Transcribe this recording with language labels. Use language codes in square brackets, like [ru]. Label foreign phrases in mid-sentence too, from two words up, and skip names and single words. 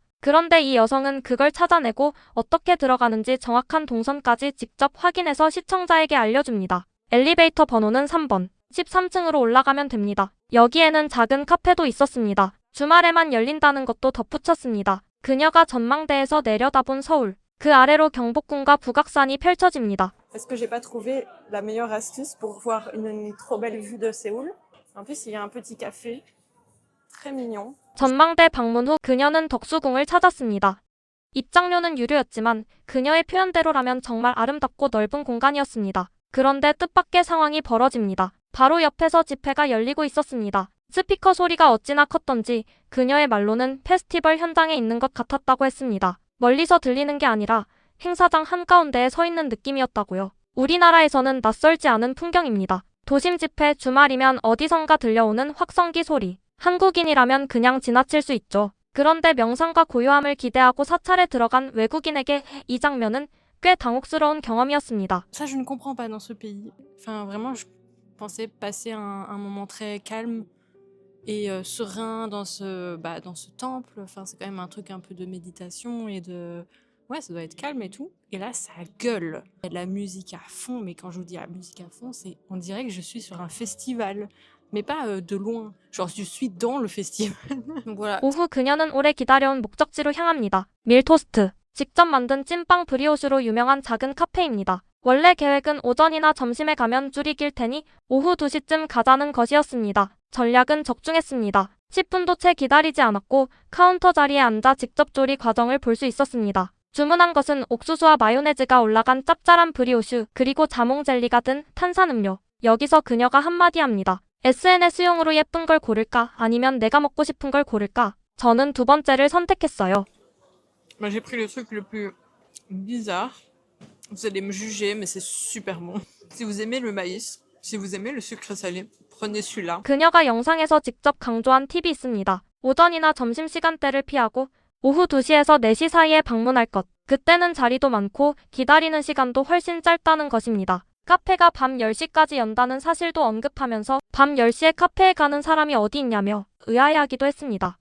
[ko] 그런데 이 여성은 그걸 찾아내고 어떻게 들어가는지 정확한 동선까지 직접 확인해서 시청자에게 알려줍니다. 엘리베이터 번호는 3번. 13층으로 올라가면 됩니다. 여기에는 작은 카페도 있었습니다. 주말에만 열린다는 것도 덧붙였습니다. 그녀가 전망대에서 내려다본 서울. 그 아래로 경복궁과 북악산이 펼쳐집니다. [fr] Est-ce que j'ai pas trouvé la meilleure astuce pour voir une trop belle vue de Séoul? En plus, il y a un petit café. très mignon. [ko] 전망대 방문 후 그녀는 덕수궁을 찾았습니다. 입장료는 유료였지만 그녀의 표현대로라면 정말 아름답고 넓은 공간이었습니다. 그런데 뜻밖의 상황이 벌어집니다. 바로 옆에서 집회가 열리고 있었습니다. 스피커 소리가 어찌나 컸던지 그녀의 말로는 페스티벌 현장에 있는 것 같았다고 했습니다. 멀리서 들리는 게 아니라 행사장 한가운데에 서 있는 느낌이었다고요. 우리나라에서는 낯설지 않은 풍경입니다. 도심 집회, 주말이면 어디선가 들려오는 확성기 소리. 한국인이라면 그냥 지나칠 수 있죠. 그런데 명상과 고요함을 기대하고 사찰에 들어간 외국인에게 이 장면은 꽤 당혹스러운 경험이었습니다. [fr] Ça, je ne comprends pas dans ce pays. Enfin, vraiment, je pensais passer un moment très calme et serein dans dans ce temple. Enfin, c'est quand même un truc un peu de méditation et de... Ouais, ça doit être calme et tout. Et là, ça gueule. Il y a de la musique à fond, mais quand je vous dis la musique à fond, on dirait que je suis sur un festival. Mais pas de loin. Genre, je suis dans le festival. Donc voilà. [ko] 오후 그녀는 오래 기다려온 목적지로 향합니다. 밀토스트. 직접 만든 찐빵 브리오슈로 유명한 작은 카페입니다. 원래 계획은 오전이나 점심에 가면 줄이 길 테니 오후 2시쯤 가자는 것이었습니다. 전략은 적중했습니다. 10분도 채 기다리지 않았고 카운터 자리에 앉아 직접 조리 과정을 볼 수 있었습니다. 주문한 것은 옥수수와 마요네즈가 올라간 짭짤한 브리오슈 그리고 자몽 젤리가 든 탄산음료. 여기서 그녀가 한마디 합니다. SNS용으로 예쁜 걸 고를까? 아니면 내가 먹고 싶은 걸 고를까? 저는 두 번째를 선택했어요. Bah, j'ai pris le truc le plus bizarre. Vous allez me juger, mais c'est super bon. Si vous aimez le maïs, si vous aimez le sucre salé, prenez celui-là. 그녀가 영상에서 직접 강조한 팁이 있습니다. 오전이나 점심시간대를 피하고 오후 2시에서 4시 사이에 방문할 것. 그때는 자리도 많고 기다리는 시간도 훨씬 짧다는 것입니다. 카페가 밤 10시까지 연다는 사실도 언급하면서 밤 10시에 카페에 가는 사람이 어디 있냐며 의아해하기도 했습니다.